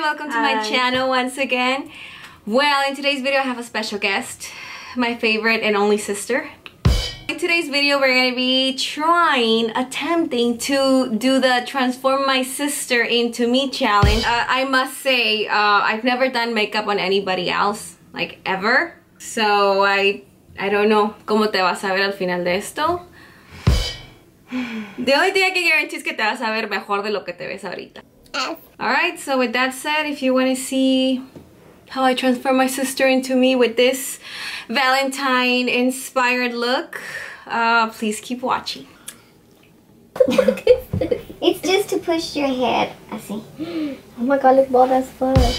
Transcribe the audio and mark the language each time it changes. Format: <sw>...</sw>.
<en>Welcome to my channel once again. Well, in today's video I have a special guest, my favorite and only sister. In today's video we're going to be attempting to do the transform my sister into me challenge. I must say I've never done makeup on anybody else, like ever. So I don't know</en> <es>cómo te vas a ver al final de esto.</es> <en>The only thing I can guarantee</en> <es>es que te vas a ver mejor de lo que te ves ahorita.</es> <en>Alright, so with that said, if you want to see how I transform my sister into me with this Valentine inspired look, please keep watching. It's just to push your head. I see. Oh my god, look, ball, that's fun.</en>